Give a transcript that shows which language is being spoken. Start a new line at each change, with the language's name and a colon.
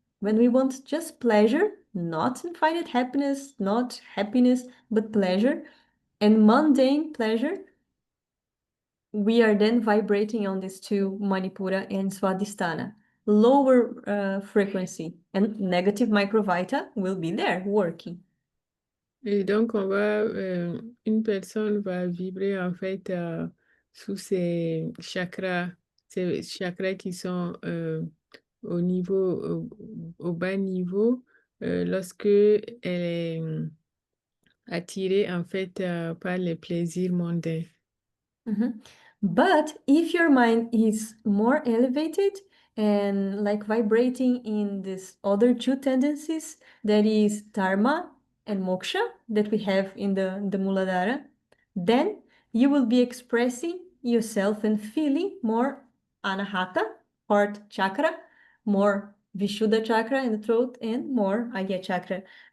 English: When we want just pleasure, not infinite happiness, not happiness, but pleasure, and mundane pleasure, we are then vibrating on these two, Manipura and Swadhisthana. Lower frequency and negative microvita will be there working.
French: Et donc, une personne va vibrer en fait sous ces chakras qui sont au bas niveau, lorsque elle est attirée en fait par les plaisirs mondains. Mhm.
English: But if your mind is more elevated and like vibrating in these other two tendencies, that is dharma and moksha that we have in the Muladhara, then you will be expressing yourself and feeling more anahata, heart chakra, more vishuddha chakra in the throat, and more agya chakra.